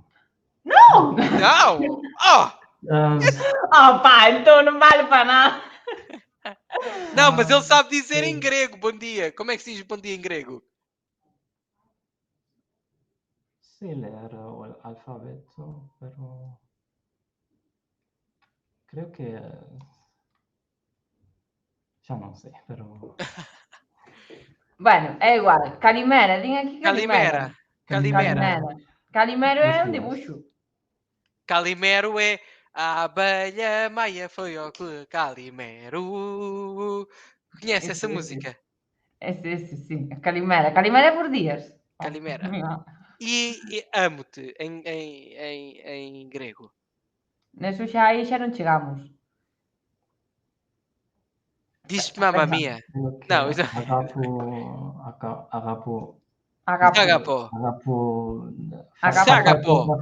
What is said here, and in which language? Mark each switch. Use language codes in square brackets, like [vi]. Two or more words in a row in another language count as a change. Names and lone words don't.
[pt] Não! Não! Oh! Oh pá, então não vale para nada. Não, mas ele sabe dizer em grego, bom dia. Como é que se diz bom dia em grego? Sei ler o alfabeto, [es] pero creo que ya no sé, pero [gl] Bueno, é igual. Calimera, din aquí Calimera. Calimera. Calimera. [pt] Calimero é um Dos dias. dibuixo. Calimero é a abelha Maia foi ao Calimero. Conhece essa Esse. música? Esse, sim. Calimera. Calimera é por dias. Calimera. E amo-te em grego. [gl] Neso xa aí xa non chegamos. [pt] Diz [it] mamma mia. [gl] Creo que [pt] Não, isso- [gl] agapo, Agapo. Agapo.